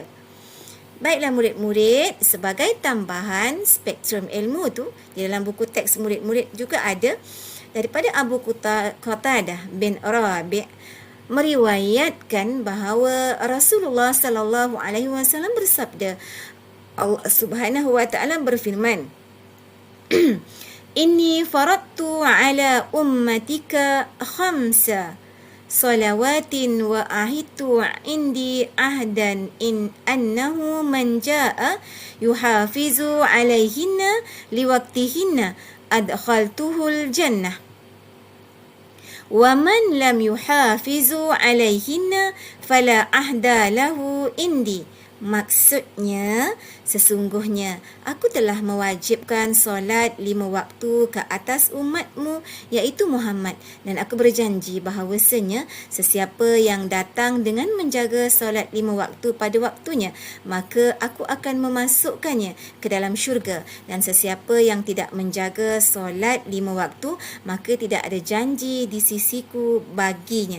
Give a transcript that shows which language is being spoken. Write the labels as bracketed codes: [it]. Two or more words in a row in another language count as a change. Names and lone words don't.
[ms] Baiklah murid-murid, sebagai tambahan spektrum ilmu tu, di dalam buku teks murid-murid juga ada daripada Abu Qatadah bin Rabi' meriwayatkan bahawa Rasulullah [ar] صلى الله عليه وسلم [ms] bersabda, Allah [ar] سبحانه وتعالى [ms] berfirman, [ar] إني فرضت على أمتك خمس صلوات وعهدت عندي عهدا إن أنه من جاء يحافظ عليهن لوقتهن أدخلته الجنة ومن لم يحافظ عليهن فلا عهد له عندي. [ms] Maksudnya, sesungguhnya aku telah mewajibkan solat 5 waktu ke atas umatmu, iaitu Muhammad, dan aku berjanji bahawasanya sesiapa yang datang dengan menjaga solat 5 waktu pada waktunya, maka aku akan memasukkannya ke dalam syurga, dan sesiapa yang tidak menjaga solat 5 waktu, maka tidak ada janji di sisiku baginya.